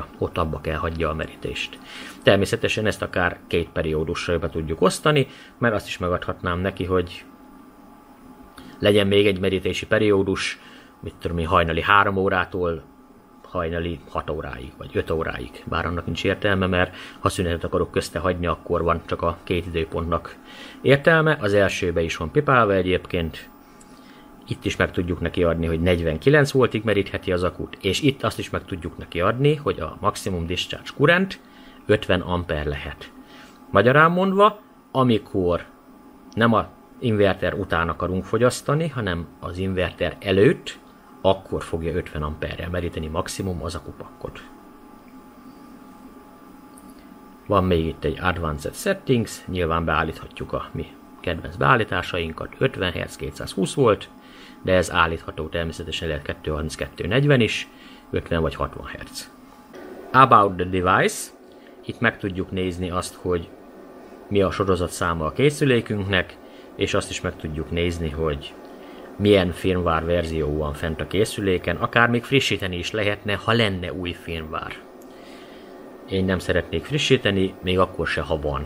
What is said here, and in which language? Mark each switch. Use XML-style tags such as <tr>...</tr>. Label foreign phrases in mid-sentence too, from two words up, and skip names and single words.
<hu>Ott abba kell hagyja a merítést. Természetesen ezt akár 2 periódusra be tudjuk osztani, mert azt is megadhatnám neki, hogy legyen még egy merítési periódus, mit tudom én, hajnali 3 órától hajnali 6 óráig, vagy 5 óráig. Bár annak nincs értelme, mert ha szünetet akarok közte hagyni, akkor van csak a 2 időpontnak értelme. Az elsőbe is van pipálva egyébként. Itt is meg tudjuk neki adni, hogy 49 voltig merítheti az akut, és itt azt is meg tudjuk neki adni, hogy a</hu> <en>maximum discharge current</en> <hu>50 amper lehet. Magyarán mondva, amikor nem az inverter után akarunk fogyasztani, hanem az inverter előtt, akkor fogja 50 amperrel meríteni maximum az akupakkot. Van még itt egy</hu> <en>Advanced Settings,</en> <hu>nyilván beállíthatjuk a mi kedvenc beállításainkat, 50 Hz, 220 volt, de ez állítható, természetesen lehet 232-40 is, 50 vagy 60 Hz.</hu> <en>About the device,</en> <hu>itt meg tudjuk nézni azt, hogy mi a sorozatszáma a készülékünknek, és azt is meg tudjuk nézni, hogy milyen firmware verzió van fent a készüléken, akár még frissíteni is lehetne, ha lenne új firmware. Én nem szeretnék frissíteni, még akkor se, ha van.</hu>